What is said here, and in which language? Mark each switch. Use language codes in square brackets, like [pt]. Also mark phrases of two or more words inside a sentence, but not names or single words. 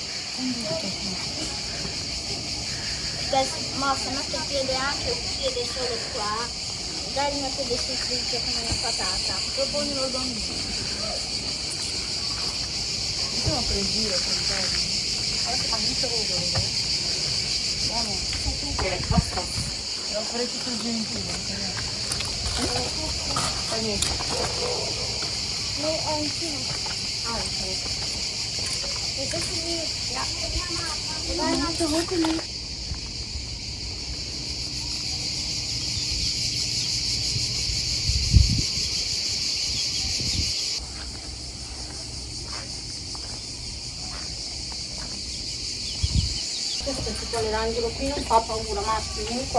[it] Ma se metto il piede anche un piede solo qua, dai il mio piede si frigge come una patata. Dopo non lo do Stiamo per il giro, per il giro. Adesso fa molto vogolo, buono. Basta. Devo fare tutto il giro in piedi. Fai niente. [nl] Nee, eentje. Ah, ok. Dit is er niet. Ja. We zijn aan de hoeken nu. [it] Questo è tipo l'erangelo qui, non fa paura, Matti, vieni qua.